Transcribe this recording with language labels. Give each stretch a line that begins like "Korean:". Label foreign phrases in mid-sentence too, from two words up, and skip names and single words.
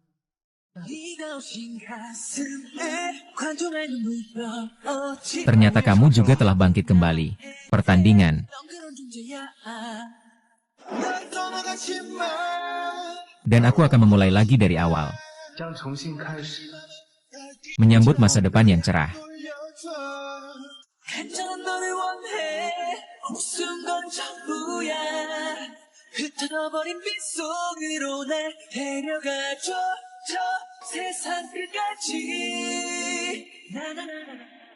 Indonesian: Ternyata kamu juga telah bangkit kembali. Pertandingan. Dan aku akan memulai lagi dari awal. Menyambut masa depan yang cerah.
Korean: 흩어버린 빗속으로 날 데려가줘 저 세상 끝까지 나나나나